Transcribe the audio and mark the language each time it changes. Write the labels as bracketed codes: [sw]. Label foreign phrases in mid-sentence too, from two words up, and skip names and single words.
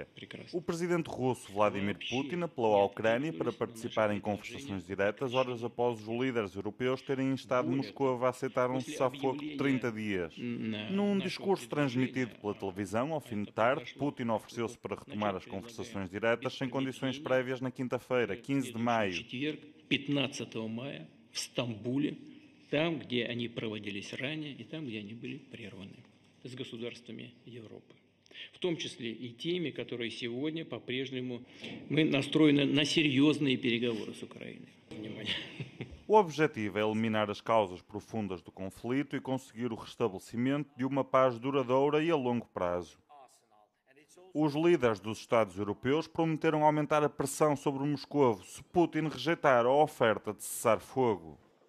[pt] O presidente russo Vladimir Putin apelou à Ucrânia para participar em conversações diretas horas após os líderes europeus terem instado Moscou a aceitar um cessar-fogo de 30 dias. Num discurso transmitido pela televisão, ao fim de tarde, Putin ofereceu-se para retomar as conversações diretas sem condições prévias na quinta-feira, 15 de maio. [ru] 15 мая в Стамбуле, там, где они проводились ранее, и там, где они были прерваны с государствами Европы. В том числе и теми, которые сегодня по-прежнему мы настроены на серьезные переговоры с Украиной. Внимание. [pt] O objetivo é eliminar as causas profundas do conflito e conseguir o restabelecimento de uma paz duradoura e a longo prazo. Os líderes dos Estados europeus prometeram aumentar a pressão sobre Moscovo se Putin rejeitar a oferta de cessar-fogo.